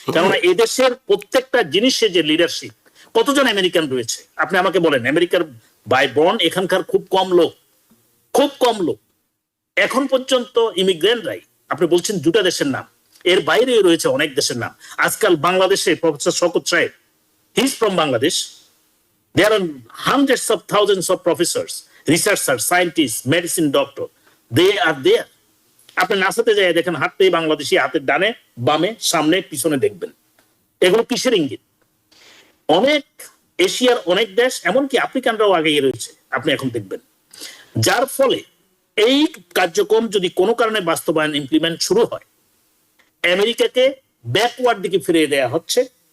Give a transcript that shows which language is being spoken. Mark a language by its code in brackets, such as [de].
[bn] কেননা এদেশের প্রত্যেকটা জিনিসে যে লিডারশিপ, কতজন আমেরিকান রয়েছে আপনি আমাকে বলেন? আমেরিকার বাই বর্ন এখানকার খুব কম লোক, খুব কম লোক। এখন পর্যন্ত ইমিগ্রেন্টরাই, আপনি বলছেন দুটা দেশের নাম, এর বাইরে রয়েছে অনেক দেশের নাম। আজকাল বাংলাদেশে প্রফেসর শওকত সাহেব, [en] He is from Bangladesh. There are hundreds of thousands of professors, researchers, scientists, medicine doctor. They are there. [bn] আপনি নাসাতে যাই দেখেন, হাঁটতেই বাংলাদেশি, হাতের ডানে বামে সামনে পিছনে দেখবেন। এগুলো কিসের ইঙ্গিত? অনেক এশিয়ার অনেক দেশ, এমনকি আফ্রিকানরাও আগে রয়েছে, আপনি এখন দেখবেন। যার ফলে এই কার্যক্রম যদি কোনো কারণে বাস্তবায়ন, ইমপ্লিমেন্ট শুরু হয়, আমেরিকাকে ব্যাকওয়ার্ড দিকে ফিরিয়ে দেওয়া হচ্ছে।